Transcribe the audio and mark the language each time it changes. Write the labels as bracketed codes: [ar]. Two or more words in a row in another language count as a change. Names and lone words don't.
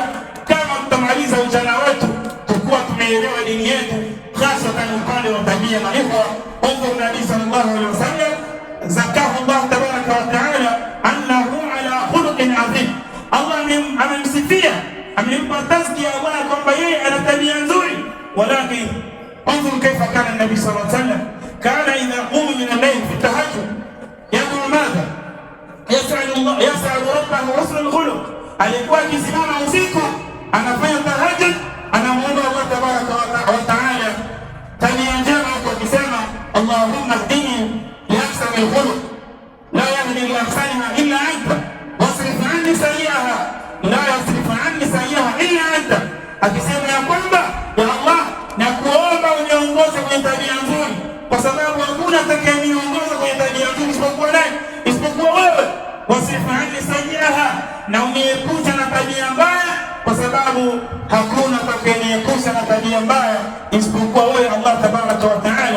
[sw] Kama tutamaliza ujana wetu tukuwa tumeelewa dini yetu, hasa kwa upande wa tabia na hivyo Mungu Nabii [ar] صلى الله عليه وسلم زكاه الله تبارك وتعالى أنه على خلق عظيم. [sw] Allah amemsifia, amempa tazkia Allah kwamba yeye ana tabia nzuri. [ar] Walakin انظر كيف كان النبي صلى الله عليه وسلم كان إذا قام من الليل في التهجد يدعو ماذا؟ يسأل ربه حسن الخلق. [sw] alikuwa akisimama usiku anafanya tahajjud, anamuomba [ar] الله تبارك وتعالى [sw] tabia njema, kwa kusema [ar] اللهم اهدني لأحسن الخلق لا يهدي لأحسنها إلا أنت واصرف عني سيئها لا يصرف عني سيئها إلا أنت wasrif anni sayyi'aha la yasrif anni sayyi'aha illa anta, [sw] akisema ya kwamba [ar] يا الله [sw] na kuomba uniongoze kwenye tabia nzuri, kwa sababu hakuna atakayeniongoza kwenye tabia nzuri isipokuwa nani? Isipokuwa wewe. [ar] واصرف عني سيئها, [sw] na uniepusha na tabia mbaya, kwa sababu hakuna atakayeniepusha na tabia mbaya isipokuwa wewe [ar] الله تبارك وتعالى.